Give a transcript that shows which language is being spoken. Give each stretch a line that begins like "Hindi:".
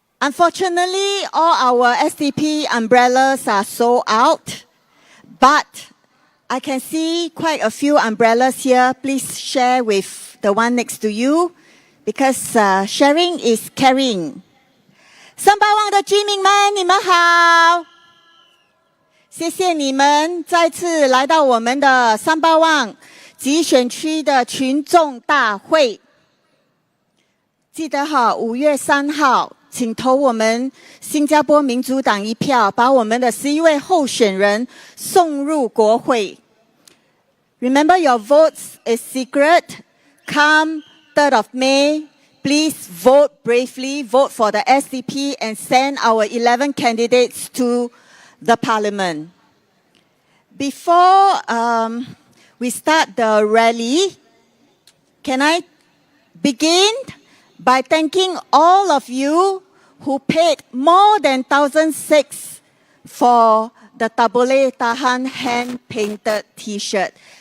English: Unfortunately, all our SDP umbrellas are sold out, but I can see quite a few umbrellas here. Please share with the one next to you, because sharing is caring.
Chinese: 圣巴旺的居民们，你们好！谢谢你们再次来到我们的圣巴旺集选区的群众大会。记得5月3号请投我们新加坡民主党一票，把我们的11位候选人送入国会。
English: Remember, your votes is secret. Come 3rd of May, please vote bravely, vote for the SDP and send our 11 candidates to the parliament. Before we start the rally, can I begin by thanking all of you who paid more than 1,006 for the Tabole Tahan hand-painted T-shirt.